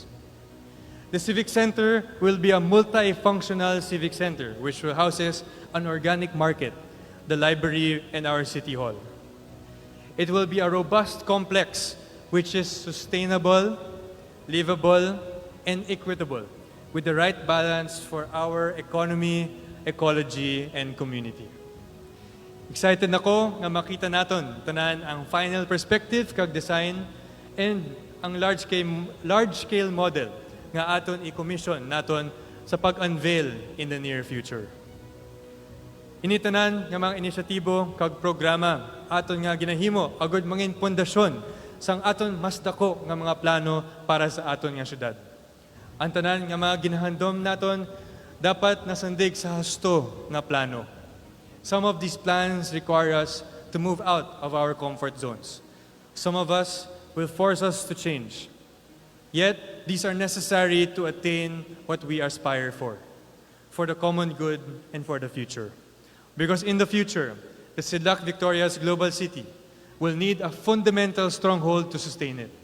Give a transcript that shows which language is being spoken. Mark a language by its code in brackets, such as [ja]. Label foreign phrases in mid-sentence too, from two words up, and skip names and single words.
[en] The civic center will be a multifunctional civic center which will houses an organic market, the library, and our city hall. It will be a robust complex which is sustainable, livable, and equitable with the right balance for our economy, ecology, and community. [hil] Excited nako nga makita naton tanan ang [en] final perspective [hil] kag [en] design and [hil] ang [en] large-scale model [hil] nga aton i-commission naton sa pag-unveil [en] in the near future. [hil] Initanan nga mga inisyatibo kag programa aton nga ginahimo agud mangin pundasyon sang aton mas dako nga mga plano para sa aton nga syudad. Ang tanan nga mga ginahandom naton dapat nasandig sa husto nga plano. [en] Some of these plans require us to move out of our comfort zones. Some of us will force us to change. Yet, these are necessary to attain what we aspire for the common good and for the future. Because in the future, the Sidlak Victoria's global city will need a fundamental stronghold to sustain it.